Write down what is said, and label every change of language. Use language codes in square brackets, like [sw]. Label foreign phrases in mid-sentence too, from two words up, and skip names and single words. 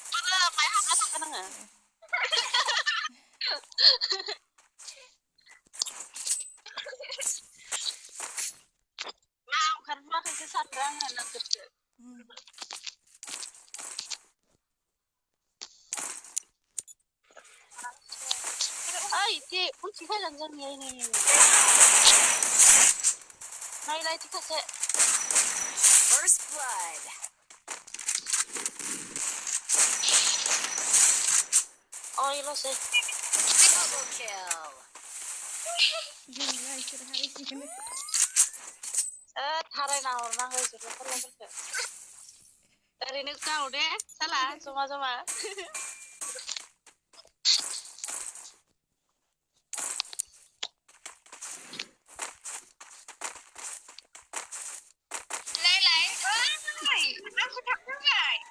[brx] माय हाबना थांगोन आङो मा ओंखारबोआखैसो सानदों आङो नोंसोरखो ओइ जे उनथिं फैगोन जोंनि नै नायलाय थिखासे [en] First blood. [brx] ओइल'सै [en] Double kill. [brx] गैला इसोर हारैसिगोन थारायना हरनांगौ इसोरखौ फलाफोरखौ ओरैनो गाव दे साला जमा जमा नायलाय ओइ आंखौ थाबथाबाय